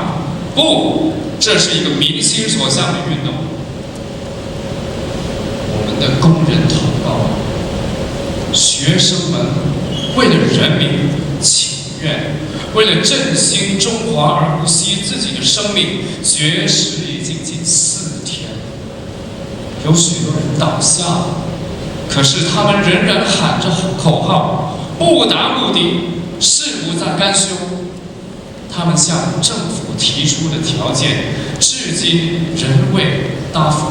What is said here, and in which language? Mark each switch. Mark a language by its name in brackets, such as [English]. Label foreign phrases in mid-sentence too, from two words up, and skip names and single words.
[Chinese] 不，這是一個民心所向的運動。我們的工人同胞、學生們為了人民請願，為了振興中華而不惜自己的生命，絕食已經近4天。有许多人倒下了，可是他们仍然喊着口号，不达目的誓不再甘休。他们向政府提出的条件，至今仍未答复。